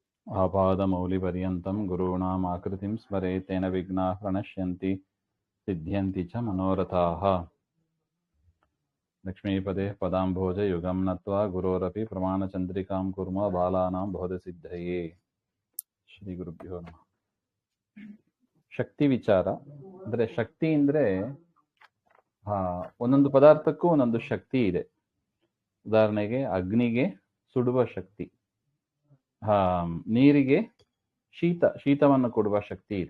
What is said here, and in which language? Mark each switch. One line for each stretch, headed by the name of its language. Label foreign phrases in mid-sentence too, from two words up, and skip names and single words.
Sanskrit: आपादमौलिपर्यन्तं गुरूणाम् आकृतिं स्मरेत् तेन विघ्नाः प्रणश्यन्ति सिद्ध्यन्ति च मनोरथाः। लक्ष्मीपदे पदाम्भोजयुगं नत्वा गुरोरपि प्रमाणचन्द्रिकां कुर्मः बालानां बोधसिद्धये। ಶ್ರೀಗುರುಭ್ಯೋ ನಮಃ.
Kannada: ಶಕ್ತಿ ವಿಚಾರ ಅಂದರೆ ಶಕ್ತಿ ಅಂದರೆ ಒಂದೊಂದು ಪದಾರ್ಥಕ್ಕೂ ಒಂದೊಂದು ಶಕ್ತಿ ಇದೆ. ಉದಾಹರಣೆಗೆ ಅಗ್ನಿಗೆ ಸುಡುವ ಶಕ್ತಿ, ನೀರಿಗೆ ಶೀತವನ್ನು ಕೊಡುವ ಶಕ್ತಿ ಇದೆ.